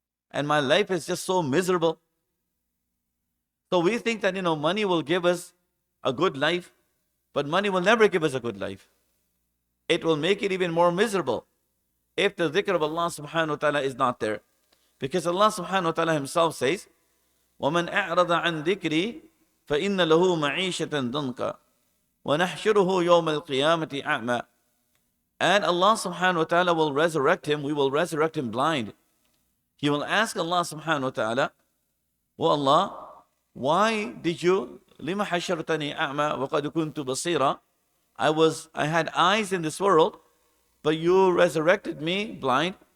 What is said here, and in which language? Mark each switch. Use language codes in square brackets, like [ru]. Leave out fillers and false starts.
[en] And my life is just so miserable. So we think that, money will give us a good life, but money will never give us a good life. It will make it even more miserable if the dhikr of Allah subhanahu wa ta'ala is not there. Because Allah subhanahu wa ta'ala himself says, [ar] وَمَنْ أَعْرَضَ عَنْ ذِكْرِي فَإِنَّ لَهُ مَعِيشَةً ضَنْكَ وَنَحْشُرُهُ يَوْمَ الْقِيَامَةِ أَعْمَى. [en] And Allah subhanahu wa ta'ala will resurrect him. We will resurrect him blind. He will ask Allah subhanahu wa ta'ala, "Oh Allah, why did you [ar] لِمَ حَشَرْتَنِي أَعْمَى وَقَدْ كُنْتُ بَصِيرًا?" [en] I had eyes in this world, but you resurrected me blind.